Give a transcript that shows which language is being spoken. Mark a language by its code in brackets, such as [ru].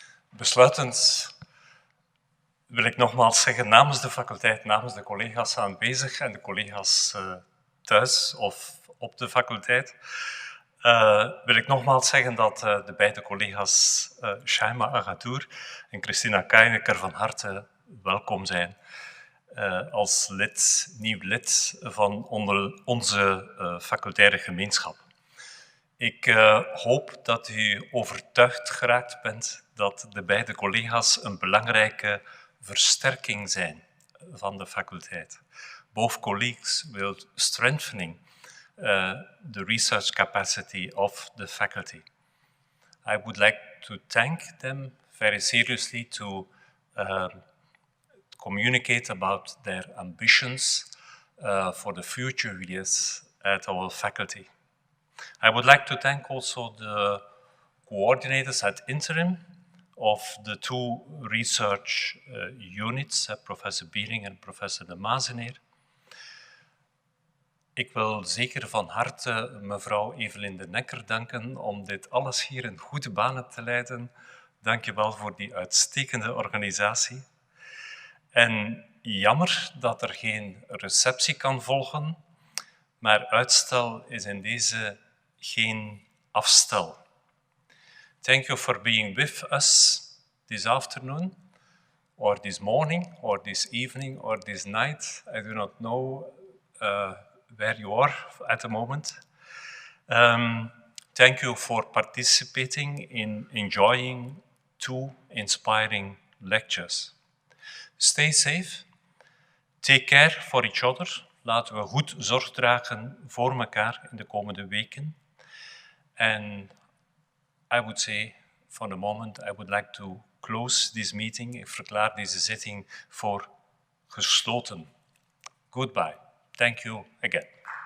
[nl] Besluitend wil ik nogmaals zeggen, namens de faculteit, namens de collega's aanwezig en de collega's thuis of op de faculteit, wil ik nogmaals zeggen dat de beide collega's Shaima Agatour en Christina Kreinecker van harte welkom zijn als nieuw lid van onze facultaire gemeenschap. Ik hoop dat u overtuigd geraakt bent dat de beide collega's een belangrijke versterking zijn van de faculteit. [en] Both colleagues will strengthening the research capacity of the faculty. I would like to thank them very seriously to communicate about their ambitions for the future years at our faculty. I would like to thank also the coordinators at interim of the two research units, Professor Biering en Professor de Mazeneer. [nl] Ik wil zeker van harte mevrouw Evelien de Necker danken om dit alles hier in goede banen te leiden. Dank je wel voor die uitstekende organisatie. En jammer dat er geen receptie kan volgen, maar uitstel is in deze geen afstel. [en] Thank you for being with us this afternoon, or this morning, or this evening, or this night. I do not know where you are at the moment. Thank you for participating in enjoying two inspiring lectures. Stay safe. Take care for each other. [nl] Laten we goed zorg dragen voor elkaar in de komende weken. [en] And I would say, for the moment, I would like to close this meeting. [nl] Ik verklaar deze zitting voor gesloten. [en] Goodbye. Thank you again.